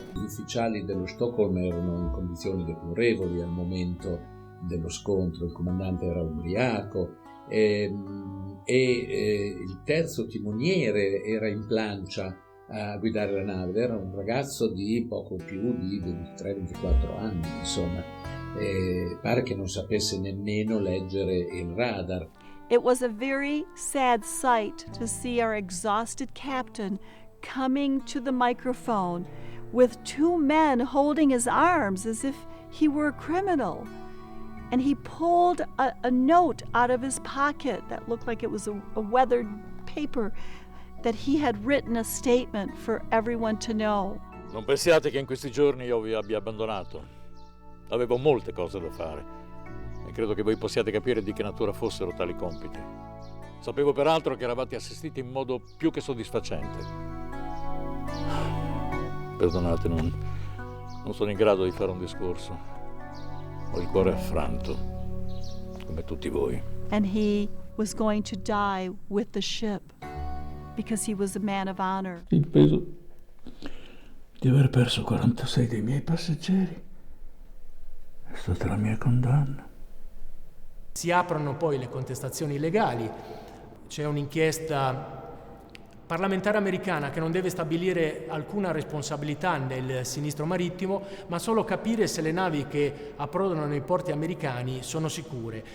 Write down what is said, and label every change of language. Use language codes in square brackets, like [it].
[it] Gli ufficiali dello Stockholm erano in condizioni deplorevoli al momento dello scontro, il comandante era ubriaco e il terzo timoniere era in plancia a guidare la nave, era un ragazzo di poco più di 23-24 anni, insomma, e pare che non sapesse nemmeno leggere il radar. [en] It was a very sad sight to see our exhausted captain coming to the microphone with two men holding his arms as if he were a criminal. And he pulled a note out of his pocket that looked like it was a weathered paper that he had written a statement for everyone to know. [it] Non pensiate che in questi giorni io vi abbia abbandonato. Avevo molte cose da fare. E credo che voi possiate capire di che natura fossero tali compiti. Sapevo peraltro che eravate assistiti in modo più che soddisfacente. Perdonate, non sono in grado di fare un discorso. Ho il cuore affranto, come tutti voi. [en] And he was going to die with the ship because he was a man of honor. [it] Il peso di aver perso 46 dei miei passeggeri è stata la mia condanna. Si aprono poi le contestazioni legali, c'è un'inchiesta parlamentare americana che non deve stabilire alcuna responsabilità nel sinistro marittimo, ma solo capire se le navi che approdano nei porti americani sono sicure.